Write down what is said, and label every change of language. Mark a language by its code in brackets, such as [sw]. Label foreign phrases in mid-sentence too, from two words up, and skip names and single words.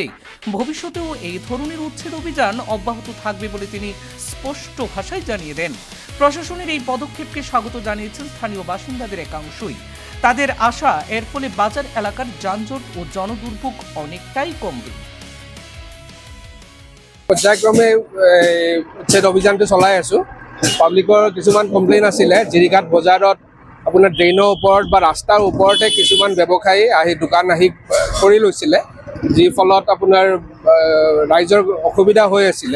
[bn] ভবিষ্যতেও এই ধরনের উচ্ছেদ অভিযান অব্যাহত থাকবে বলে তিনি স্পষ্ট ভাষায় জানিয়ে দেন। প্রশাসনের এই পদক্ষেপকে স্বাগত জানিয়েছেন স্থানীয় বাসিন্দাদের একাংশই। তাদের আশা, এর ফলে বাজার এলাকার যানজট ও জনদুর্ভোগ অনেকটাই কমবে। [as] পৰ্যায়ক্ৰমে উচ্ছেদ অভিযানটো চলাই আছোঁ। পাব্লিকৰ কিছুমান কমপ্লেইন আছিলে, জিৰিঘাট বজাৰত আপোনাৰ ড্ৰেইনৰ ওপৰত বা ৰাস্তাৰ ওপৰতে কিছুমান ব্যৱসায়ী আহি দোকান কৰি লৈছিলে, যি ফলত আপোনাৰ ৰাইজৰ অসুবিধা হৈ আছিলে।